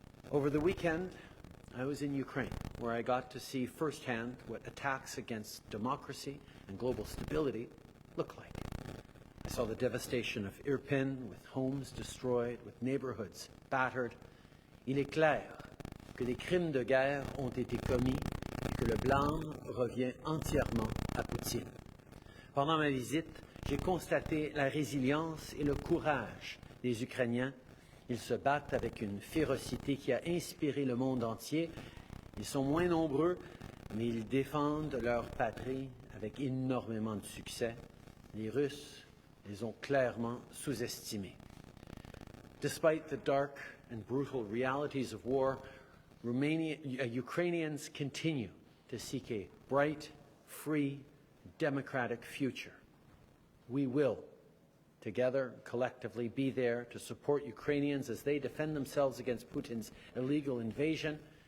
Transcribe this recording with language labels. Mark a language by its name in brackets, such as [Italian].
[English] Over the weekend, I was in Ukraine, where I got to see firsthand what attacks against democracy and global stability look like. I saw the devastation of Irpin, with homes destroyed, with neighborhoods battered. [French] Il est clair que des crimes de guerre ont été commis et que le blâme revient entièrement à Poutine. Pendant ma visite, j'ai constaté la résilience et le courage des Ukrainiens. Ils se battent avec une férocité qui a inspiré le monde entier. Ils sont moins nombreux, mais ils défendent leur patrie avec énormément de succès. Les Russes les ont clairement sous-estimés. [English] Despite the dark and brutal realities of war, Ukrainians continue to seek a bright, free, democratic future. We will, together, collectively, be there to support Ukrainians as they defend themselves against Putin's illegal invasion.